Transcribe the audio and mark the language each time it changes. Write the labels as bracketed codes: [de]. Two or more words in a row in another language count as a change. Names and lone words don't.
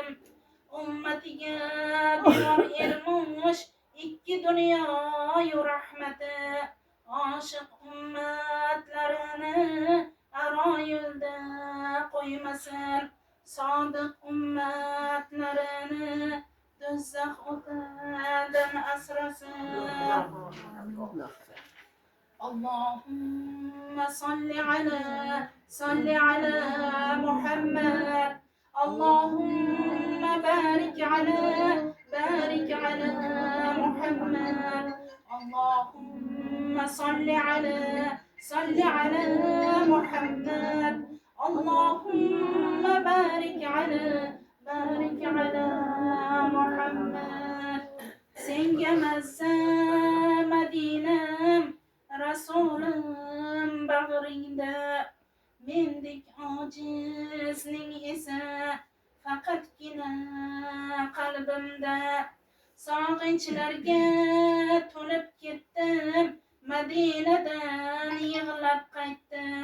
[uz] Ummatiga bor ermush ikki dunyoyu rahmati. Oshiq ummatlarini aro yo'lda qo'ymasin. Sodiq ummatlarini do'zax o'tidan asrasin. [ar] اللهم صل على محمد. اللهم بارك على محمد. اللهم صل على محمد. اللهم بارك على محمد. [uz] Senga mazza Madinam, Rasulim bag'ringda. Mendek ojizning esa faqatgina qalbimda. Sog'inchlarga to'lib ketdim, Madinadan yig'lab qaytdim.